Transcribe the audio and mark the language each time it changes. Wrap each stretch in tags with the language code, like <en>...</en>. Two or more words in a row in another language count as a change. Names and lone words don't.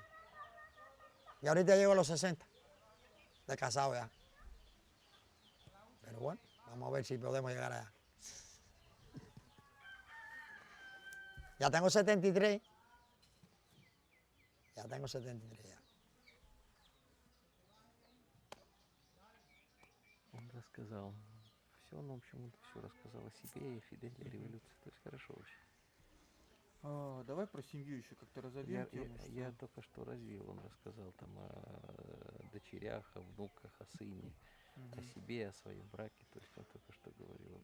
<es>Y ahorita llego a los 60 de casado ya. Pero bueno, vamos a ver si podemos llegar allá. Ya tengo 73. Ya tengo 73 ya.</es> <ru>Он рассказал. Все, он, в общем, все рассказал о себе и Фиделе, и революции. То есть хорошо вообще. Давай про семью еще как-то разовьем тему. Я только что развил, он рассказал там о дочерях, о внуках, о сыне, о себе, о своем браке, то есть он только что говорил.</ru>